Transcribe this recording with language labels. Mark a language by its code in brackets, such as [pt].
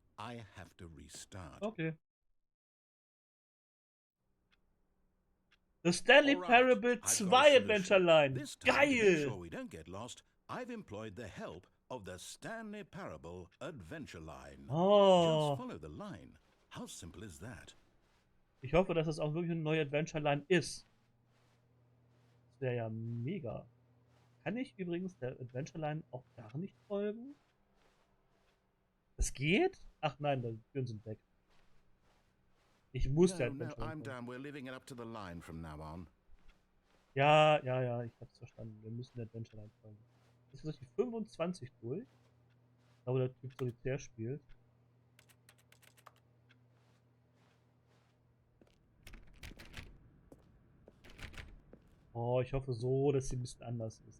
[en] I have to restart. Okay. The Stanley Parable 2 Adventure Line. This time, [de] Geil! [en] to make sure we don't get lost, I've employed the help of the Stanley Parable Adventure Line. Oh. Just follow the line. How simple is that? [de] Ich hoffe, dass das auch wirklich eine neue Adventure Line ist. Das wäre ja mega. Kann ich übrigens der Adventure Line auch gar nicht folgen? Das geht? Ach nein, die Türen sind weg. Ich muss der Adventure Line [en] I'm done. We're leaving it up to the line from now on. [de] Ja, ich hab's verstanden. Wir müssen der Adventure Line folgen. Ist das die 25 durch? Ich glaube, der Typ Solitär spielt. Oh, ich hoffe so, dass sie ein bisschen anders ist.